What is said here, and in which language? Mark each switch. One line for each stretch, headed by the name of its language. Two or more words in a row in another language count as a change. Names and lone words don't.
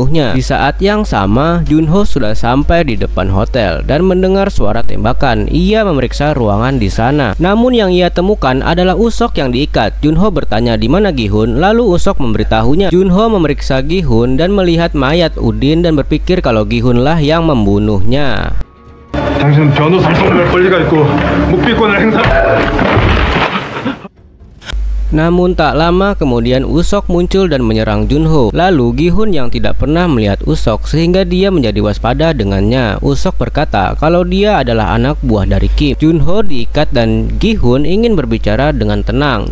Indonesian: Di saat yang sama, Junho sudah sampai di depan hotel dan mendengar suara tembakan. Ia memeriksa ruangan di sana. Namun yang ia temukan adalah Usok yang diikat. Junho bertanya di mana Gi-hun, lalu Usok memberitahunya. Junho memeriksa Gi-hun dan melihat mayat Udin dan berpikir kalau Gi-hun lah yang membunuhnya.
Korean: 당신은 변호사 활동할 권리가 있고 묵비권을 행사.
Indonesian: Namun tak lama kemudian Usok muncul dan menyerang Junho. Lalu Gi-hun yang tidak pernah melihat Usok sehingga dia menjadi waspada dengannya. Usok berkata kalau dia adalah anak buah dari Kim. Junho diikat dan Gi-hun ingin berbicara dengan tenang.